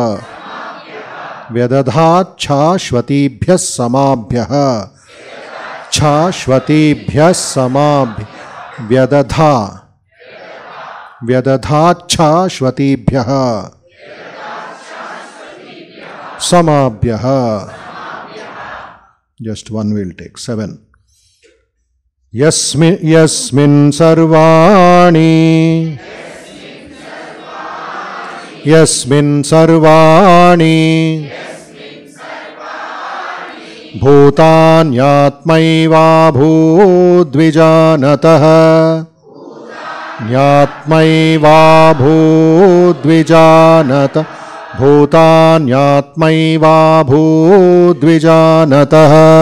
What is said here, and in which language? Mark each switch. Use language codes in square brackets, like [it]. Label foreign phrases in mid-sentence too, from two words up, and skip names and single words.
[sa] व्यदधाच्छाश्वतीभ्यः समाभ्यः. छाश्वतीभ्यः समाभ्य. व्यदधा, व्यदधाच्छाश्वतीभ्यः समाभ्यः. [en] Just one will take. 7. [sa] यस्मिन् सर्वाणि, यस्मिन् सर्वाणि भूतान्यात्मैवाभूद्विजानतः. న్యాత్మైవాభూద్విజానత. భూతాన్యాత్మైవాభూద్విజానతః.